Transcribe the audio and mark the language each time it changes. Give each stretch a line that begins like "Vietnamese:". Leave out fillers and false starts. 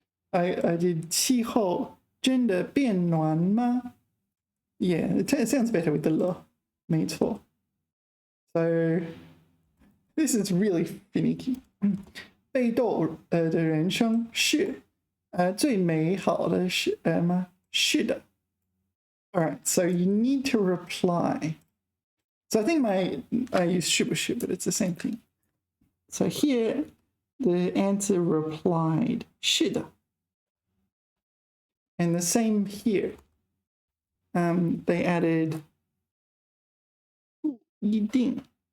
English: I did
Chinese: 气候真的变暖吗?
English: Yeah, it sounds better with the 了.
Chinese: 没错.
English: So this is really finicky.
Chinese: 被斗的人生是最美好的事吗? 是的.
English: All right, so you need to reply. So I think I use 是不是, but it's the same thing. So here, the answer replied 是的. And the same here. They added 不一定.